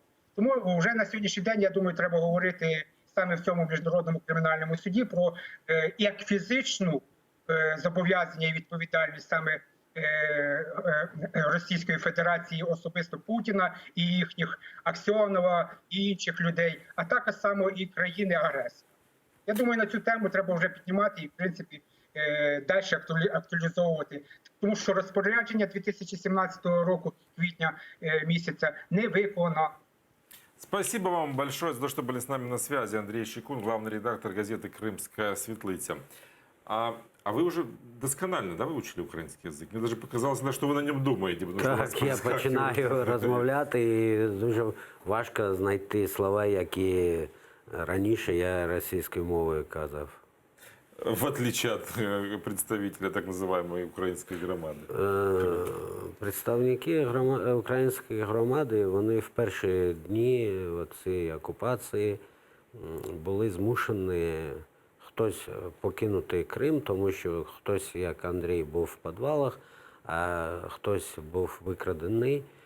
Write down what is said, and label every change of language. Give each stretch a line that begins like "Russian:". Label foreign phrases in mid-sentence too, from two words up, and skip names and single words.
Ukrainian: Тому вже на сьогоднішній день, я думаю, треба говорити саме в цьому міжнародному кримінальному суді про як фізичну зобов'язання і відповідальність саме Російської Федерації, особисто Путіна і їхніх Аксьонова і інших людей, а також само і країни-агресора. Я думаю, на цю тему треба вже піднімати і, в принципі, далі актуалізовувати. Тому що розпорядження 2017 року, квітня місяця, не виконано.
Russian: Спасибо вам большое за то, что были с нами на связи. Андрей Щекун, главный редактор газеты «Крымская Светлиця». А вы уже досконально, да, выучили украинский язык? Мне даже показалось, что вы на нем думаете.
Ukrainian: Так, я починаю розмовляти, і дуже важко знайти слова, які раніше я російською мовою казав.
Russian: В отличие от представителя так называемой украинской громади.
Ukrainian: Представники української громади, вони в перші дні цієї окупації були змушені хтось покинути Крим, тому що хтось, як Андрій, був в підвалах, а хтось був викрадений,